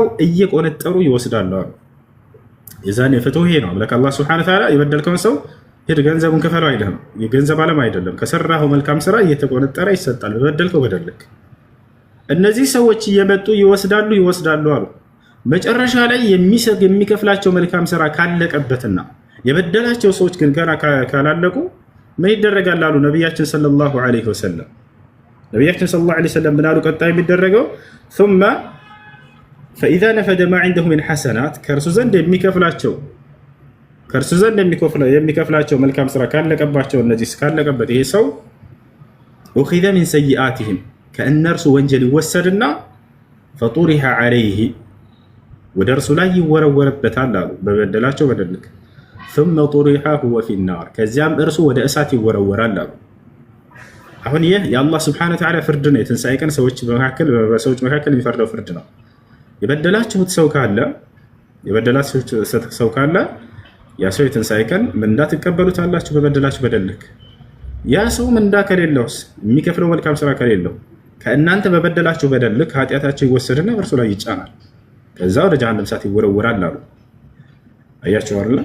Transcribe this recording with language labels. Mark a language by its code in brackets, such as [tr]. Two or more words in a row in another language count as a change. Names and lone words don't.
[am] እየቆነጠሩ ይወስዳሉ አሉ። የዛኔ ፍትሁ ይሄ ነው። አምላክ አላህ [ar] سبحانه وتعالى [am] የበደልከውን ሰው ሂድ ገንዘቡን ክፈለው አይልህም። የገንዘብ ዓለም አይደለም። ከሰራኸው መልካም ስራ እየተቆነጠረ ይሰጣል በበደልከው በደል ልክ። እነዚህ ሰዎች እየመጡ ይወስዳሉ አሉ። መጨረሻ ላይ የሚከፍላቸው መልካም ስራ ካለቀበትና የበደላቸው ሰዎች ግን ገና ካላለቁ ምን ይደረጋል አሉ ነቢያችን [ar] صلى الله عليه وسلم። [am] ነቢያችን [ar] صلى الله عليه وسلم [am] ምን አሉ? ቀጣይ የሚደረገው [ar] ثم فإذا نفد ما عنده من حسنات [am] ከእርሱ ዘንድ የሚከፍላቸው መልካም ስራ ካለቀባቸው እነዚህ ካለቀበት ይሄ ሰው [ar] أخذ من سيئاتهم [am] ከእነርሱ ወንጀል ይወሰድና [ar] فطرح عليه [am] ወደ እርሱ ላይ ይወረወርበታል አሉ በበደላቸው በደል ልክ [ar] ثم طرح هو في النار [am] ከዚያም እርሱ ወደ እሳት ይወረወራል አሉ። አሁን ይህ የአላህ [ar] سبحانه وتعالى [am] ፍርድ ነው። የትንሣኤ ቀን በሰዎች መካከል የሚፈርደው ፍርድ ነው። የበደላችሁት ሰው ካለ ያ ሰው የትንሣኤ ቀን ምንዳ ትቀበሉታላችሁ በበደላችሁ በደል ልክ። ያ ሰው ምንዳ ከሌለውስ የሚከፍለው መልካም ስራ ከሌለው ከእናንተ በበደላችሁ በደል ልክ ኃጢአታቸው ይወሰድና በእርሱ ላይ ይጫናል። ከዛ ወደ ጀሃነም እሳት ይወረወራል አሉ። አያችሁ አይደል?